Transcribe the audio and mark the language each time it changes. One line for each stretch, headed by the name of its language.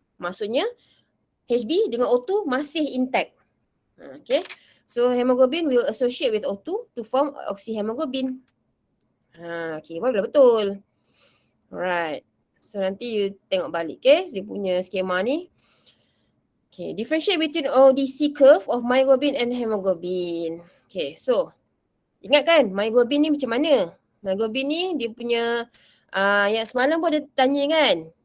Malay: Maksudnya HB dengan O2 masih intact.
English: Okay. So hemoglobin will associate with O2 to form oxyhemoglobin.
Malay: Okay, baru betul. Alright. So nanti you tengok balik, okay, dia punya skema ni.
English: Okay, differentiate between ODC curve of myoglobin and hemoglobin.
Malay: Okay, so ingat kan myoglobin ni macam mana? Myoglobin ni dia punya yang semalam pun ada tanya kan.